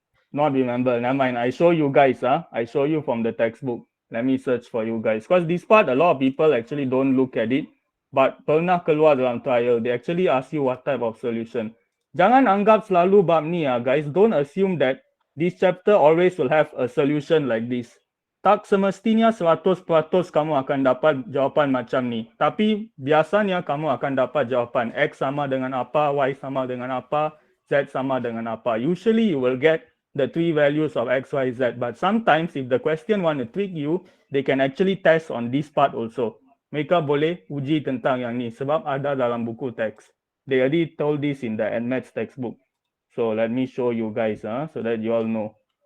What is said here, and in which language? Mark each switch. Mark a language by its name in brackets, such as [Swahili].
[English] Not remember, never mind. I show you guys. I show you from the textbook. Let me search for you guys. Because this part, a lot of people actually don't look at it. But [Malay] pernah keluar dalam [English] trial, they actually ask you what type of solution. [Malay] Jangan anggap selalu bab ni [English] guys. Don't assume that this chapter always will have a solution like this. [Malay] Tak semestinya 100% kamu akan dapat jawapan macam ni. Tapi biasanya kamu akan dapat jawapan X sama dengan apa, Y sama dengan apa, Z sama dengan apa. [English] Usually you will get the three values of X, Y, Z. But sometimes if the question want to trick you, they can actually test on this part also. [Malay] Mereka boleh uji tentang yang ni sebab ada dalam buku teks. [English] They already told this in the maths textbook. So let me show you guys so that you all know.